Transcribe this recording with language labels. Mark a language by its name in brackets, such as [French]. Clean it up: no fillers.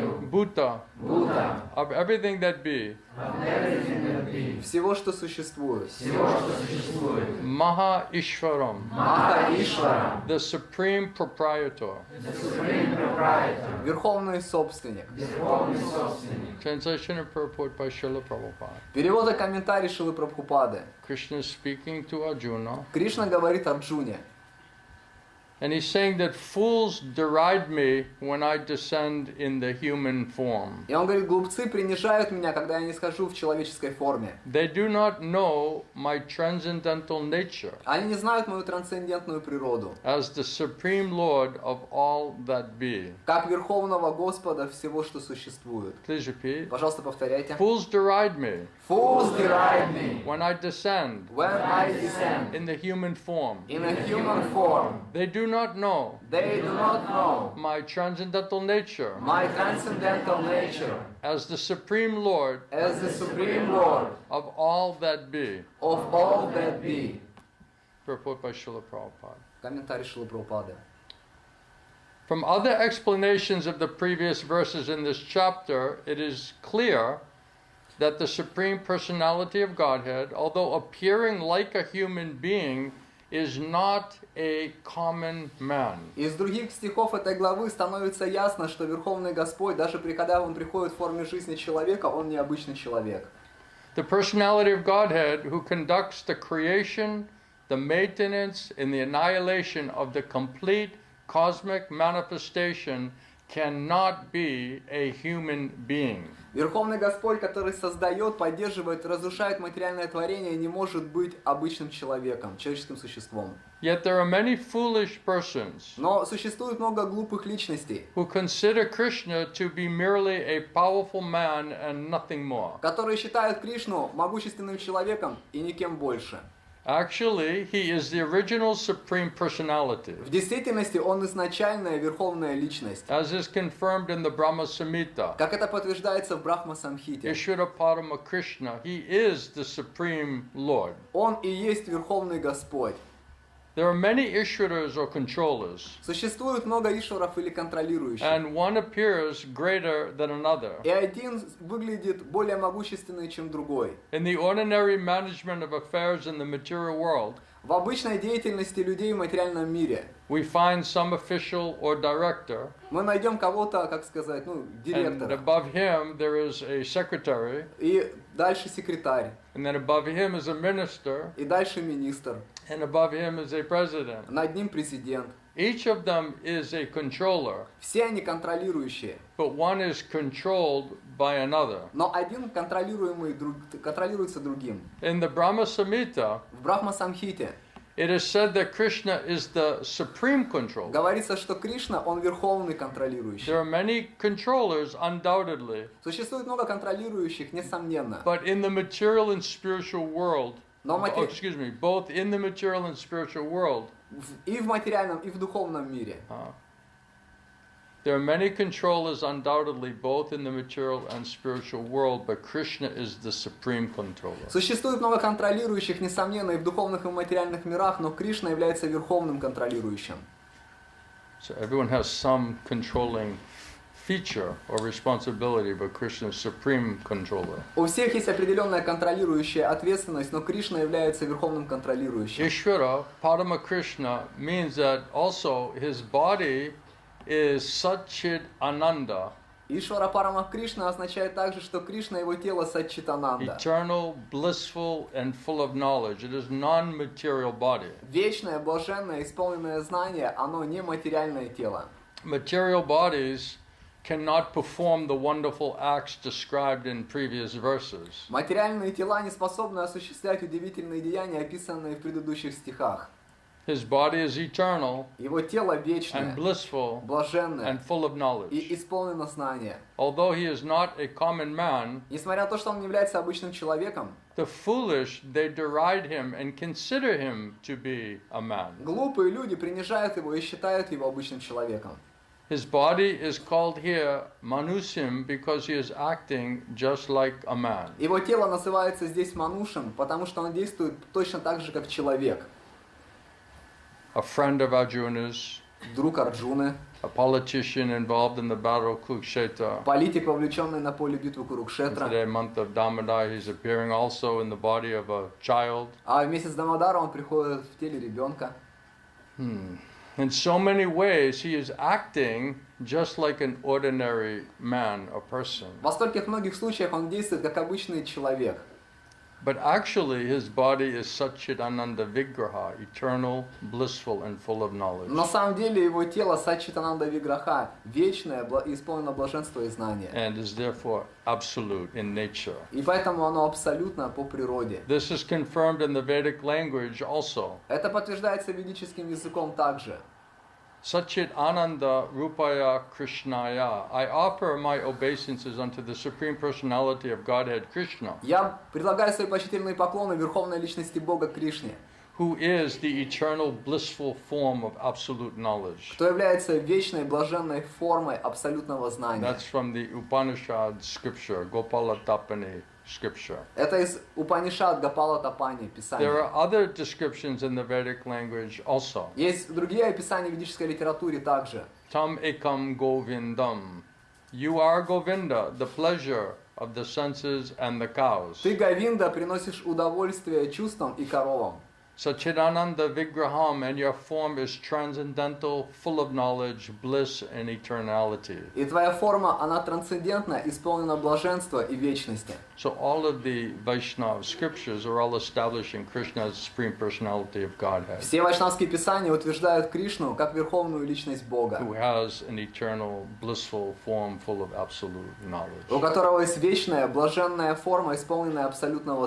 [Sanskrit] bhuta [Russian] Бута [English] of everything that be [Russian] Всего, что существует [Sanskrit] maha ishvaram [Russian] Маха Ишвара [English] the supreme proprietor. [Russian] Верховный собственник [English] Translation and purport by Srila Prabhupada. [Russian] Перевод и комментарий Шилы Прабхупады. [English] Krishna is speaking to Arjuna, [Russian] Кришна говорит Арджуне. [English] and he's saying that fools deride me when I descend in the human form. [Russian] И он говорит, глупцы принижают меня, когда я не схожу в человеческой форме. [English] They do not know my transcendental nature [Russian] Они не знают мою трансцендентную природу, [English] as the supreme Lord of all that be. [Russian] как Верховного Господа всего, что существует. [English] Please repeat. [Russian] Пожалуйста, повторяйте. [English] Fools deride me Fools deride me when I descend when I descend in the human form. in a human form. They do not know They do not know my transcendental nature my transcendental nature as the supreme Lord as the Supreme Lord of all that be. of all that be. Purport by Srila Prabhupada. [Russian] Комментарий Шилы Прабхупады. [English] From other explanations of the previous verses in this chapter, it is clear that the Supreme Personality of Godhead, although appearing like a human being, is not a common man. [Russian] Из других стихов этой главы становится ясно, что Верховный Господь, даже когда Он приходит в форме жизни человека, Он не обычный человек. [English] The personality of Godhead, who conducts the creation, the maintenance, and the annihilation of the complete cosmic manifestation, cannot be a human being. [Russian] Верховный Господь, который создает, поддерживает, разрушает материальное творение, не может быть обычным человеком, человеческим существом. [English] Yet there are many foolish persons [Russian] Но существует много глупых личностей, [English] who consider Krishna to be merely a powerful man and nothing more. [Russian] которые считают Кришну могущественным человеком и никем больше. [English] Actually, he is the original Supreme Personality, [Russian] В действительности он изначальная верховная личность, [English] as is confirmed in the Brahma Samhita. [Russian] как это подтверждается в Брахма-самхите. [English] Ishvara Parama Krishna, he is the Supreme Lord. [Russian] Он и есть Верховный Господь. [English] There are many Ishwaras or controllers, [Russian] Существует много ишваров или контролирующих. [English] and one appears greater than another. [Russian] И один выглядит более могущественный, чем другой. [English] In the ordinary management of affairs in the material world, [Russian] В обычной деятельности людей в материальном мире [English] we find some official or director, [Russian] мы найдем кого-то, как сказать, [English] and [Russian] директора. [English] above him there is a secretary, [Russian] И дальше секретарь. [English] and then above him is a minister, [Russian] И дальше министр. [English] and above him is a president. [Russian] Над ним президент. [English] Each of them is a controller, [Russian] Все они контролирующие. [English] but one is controlled by another. [Russian] Но один контролируется другим. [English] In the Brahma Samhita, [Russian] В Брахма-самхите [English] it is said that Krishna is the supreme controller. [Russian] говорится, что Кришна, он верховный контролирующий. [English] There are many controllers, undoubtedly, [Russian] Существует много контролирующих, несомненно. [English] but in the material and spiritual world, [Russian] Но [English] both in the material and spiritual world, [Russian] и в материальном, и в духовном мире. [English] There are many controllers, undoubtedly, both in the material and spiritual world, but Krishna is the supreme controller. [Russian] Существует много контролирующих, несомненно, и в духовных, и в материальных мирах, но Кришна является верховным контролирующим. [English] So everyone has some controlling feature or responsibility, but Krishna is supreme controller. [Russian] У всех есть определенная контролирующая ответственность, но Кришна является верховным контролирующим. [English] Ishvara, Parama Krishna, means that also his body is Satchit Ananda, [Russian] Ишвара Парама Кришна означает также, что Кришна его тело Саччитананда. [English] eternal, blissful, and full of knowledge. It is non-material body. [Russian] Вечное, блаженное, исполненное знание, оно не материальное тело. [English] Material bodies cannot perform the wonderful acts described in previous verses. [Russian] Материальные тела не способны осуществлять удивительные деяния, описанные в предыдущих стихах. [English] His body is eternal [Russian] Его тело [English] and [Russian] вечное, [English] blissful [Russian] блаженное [English] and full of knowledge. [Russian] и исполнено знания. [English] Although he is not a common man, [Russian] Несмотря на то, что он не является обычным человеком, [English] the foolish, they deride him and consider him to be a man. [Russian] глупые люди принижают его и считают его обычным человеком. [English] His body is called here Manusim because he is acting just like a man. [Russian] Его тело называется здесь Манушем, потому что он действует точно так же, как человек. [English] A friend of Arjuna's, [Russian] Друг Арджуны, [English] a politician involved in the battle of Kurukshetra. [Russian] политик, вовлеченный на поле битвы [English] In [Russian] Курукшетра. [English] today, month of Damodar, he's appearing also in the body of a child. [Russian] А в месяц Дамодара он приходит в теле ребенка. [English] In so many ways, he is acting just like an ordinary man or person. [Russian] Во стольких многих случаях он действует как обычный человек. [English] But actually, his body is Satchitananda Vigraha, eternal, blissful, and full of knowledge. [Russian] На самом деле его тело Саччитананда Виграха, вечное, исполнено блаженства и знания. [English] And is therefore absolute in nature. [Russian] И поэтому оно абсолютно по природе. [English] This is confirmed in the Vedic language also. [Russian] Это подтверждается ведическим языком также. [Sanskrit] Satchit Ananda Rupaya Krishnaya. [English] I offer my obeisances unto the Supreme Personality of Godhead Krishna, [Russian] Я предлагаю свои почтительные поклоны Верховной Личности Бога Кришне, [English] who is the eternal blissful form of absolute knowledge. [Russian] кто является вечной, блаженной формой абсолютного знания. [English] That's from the Upanishad scripture, Gopala Tapani scripture. [Russian] Это из Упанишад Гопала Тапани, [English] There [Russian] Писания. [English] are other descriptions in the Vedic language also. [Russian] Есть другие описания в ведической литературе также. [Sanskrit] Tam ekam govindam. [English] You are Govinda, the pleasure of the senses and the cows. [Russian] Ты, Говинда, приносишь удовольствие чувствам и коровам. [English] Satchidananda Vigraham, and your form is transcendental, full of knowledge, bliss, and eternality. [Russian] И твоя форма, она трансцендентна, исполнена блаженства и вечности. [English] So all of the Vaishnava scriptures are all establishing Krishna as the Supreme Personality of Godhead, [Russian] Все вайшнавские писания утверждают Кришну как верховную личность Бога, [English] who has an eternal, blissful form full of absolute [Russian] у [English] knowledge, [Russian] которого есть вечная, блаженная форма, исполненная абсолютного